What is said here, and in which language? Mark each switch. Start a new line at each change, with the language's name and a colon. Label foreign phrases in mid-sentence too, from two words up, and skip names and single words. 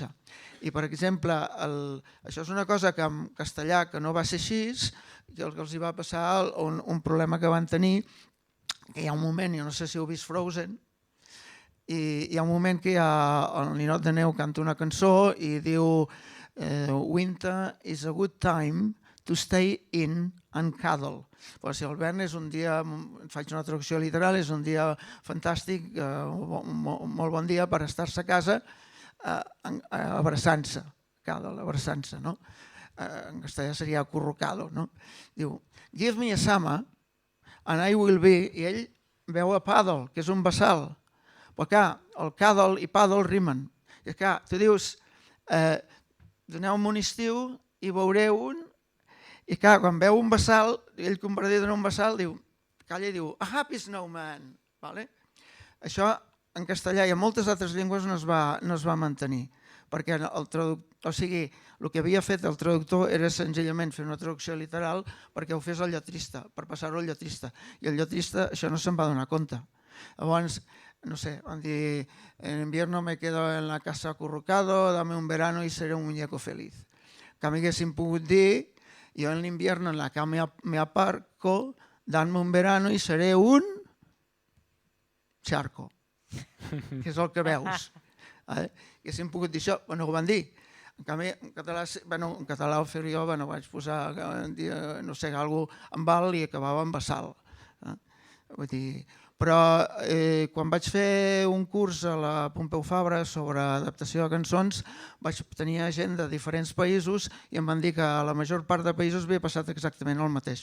Catalan: I, per exemple, això és una cosa que en castellà que no va ser així, que els hi va passar un problema que van tenir, que hi ha un moment, jo no sé si heu vist Frozen, i hi ha un moment que el ninot de neu canta una cançó i diu
English: "Winter is a good time to stay in and cuddle".
Catalan: Però si el vern és un dia, faig una traducció literal, és un dia fantàstic, molt bon dia per estar-se a casa abraçant-se, cuddle, abraçant-se, no? En castellà seria acurrucado, no? Diu,
English: "Give me a summer and I will be",
Catalan: i ell veu a paddle, que és un bassal. Però clar, el cuddle i paddle rimen. I clar, tu dius, doneu-me un estiu i veureu un. I clar, quan veu un bassal, ell convertit en un bassal, calla i diu,
English: "A happy snowman".
Catalan: Això en castellà i en moltes altres llengües no es va mantenir, perquè el que havia fet el traductor era senzillament fer una traducció literal perquè ho fes el lletrista, per passar-ho al lletrista. I el lletrista això no se'n va donar compte. Llavors, no sé, van dir,
Spanish: "En invierno me quedo en la casa acurrucado, dame un verano y seré un muñeco feliz".
Catalan: Que m'haguessin pogut dir,
Spanish: "Yo en invierno en la cama me aparco, danme un verano y seré un charco",
Catalan: que és el que veus. Haguéssim pogut dir això, però no ho van dir. En canvi, en català ho feia jo, vaig posar, no sé, alguna amb val i acabava amb bassal. Vull dir, però quan vaig fer un curs a la Pompeu Fabra sobre adaptació de cançons vaig tenir gent de diferents països i em van dir que a la major part de països havia passat exactament el mateix.